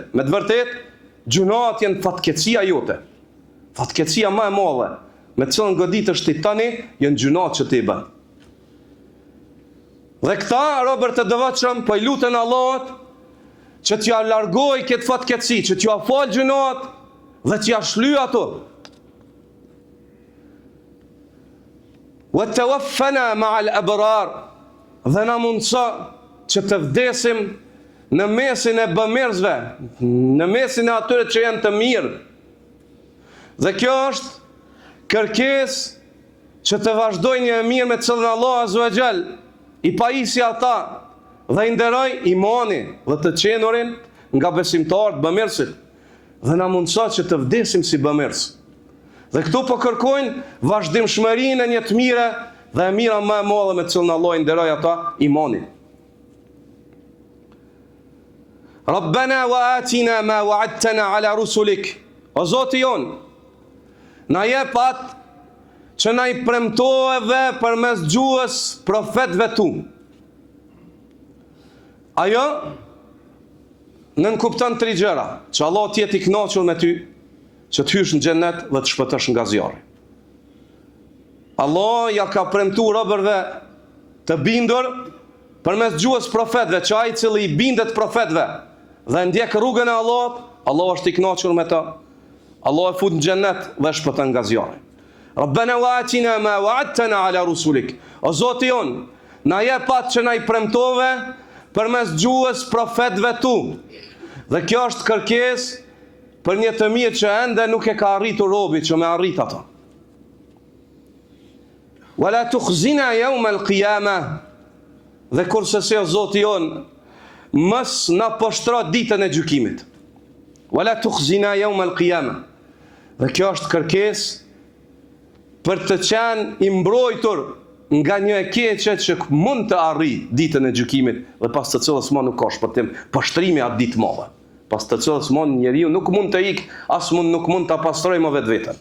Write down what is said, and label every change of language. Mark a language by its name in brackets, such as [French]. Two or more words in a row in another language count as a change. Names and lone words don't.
[Albanian] Me të vërtet, gjunat janë fatkeqësia jote. Fatkeqësia më e madhe me të cilën goditesh ti tani janë gjunat që ti bën. Dhe këta robër të devotshëm po i lutën Allahut që t'ja largojë këtë fatkeqësi, që t'ja falë gjunat dhe t'ja shlyj ato. [Arabic] وتوفنا مع الأبرار, [Albanian] dhe na mundso që të vdesim në mesin e bamirësve, në mesin e atyre që janë të mirë. Dhe kjo është kërkesë që të vazhdojnë një mirë me cilën Allah [Arabic] عز وجل [Albanian] i pajisi ata dhe i nderoj imani dhe të qenurin nga besimtarët bamirësit, dhe na mundso që të vdesim si bamirës. Dhe këtu po kërkojnë vazhdimshmërinë e një të mire dhe e mira më e madhe me të cilën Allah i nderoj ata, imani. [Arabic] ربنا وآتنا ما وعدتنا على رسلك. [Albanian] O Zoti jon, na jep atë që na i premtove përmes gjuhës profetëve tu. Ajo nënkupton 3 gjëra: që Allah t'jetë i kënaqur me ty, që të hysh në xhennet dhe të shpëtosh nga zjarri. Allah ja ka premtuar robërve të bindur përmes gjuhës profetëve, që ai i cili i bindet profetëve dhe ndjek rrugën e Allahut, Allah është i kënaqur me ta. Allah e fut në xhennet dhe shpëton nga zjarri. [Arabic] ربنا وآتنا ما وعدتنا على رسلك. [Albanian] O Zoti jon, na jep atë që na i premtove përmes gjuhës profetëve tu. Dhe kjo është kërkesë për një të mirë që ende nuk e ka arritur robi që me arrit ato. [Arabic] ولا تخزنا يوم القيامة. [Albanian] Dhe kurse se o Zoti jon, mës na poshtro ditën e gjykimit. [Arabic] ولا تخزنا يوم القيامة. [Albanian] Dhe kjo është kërkesë për të qenë i mbrojtur nga një e keqe që mund të arrijë ditën e gjykimit dhe pas të cilës më nuk ka shpëtim, pashtrimi atë ditë mëdha. Pas të cilës më njeriu nuk mund të ikë, as nuk mund ta pastrojë më vetveten.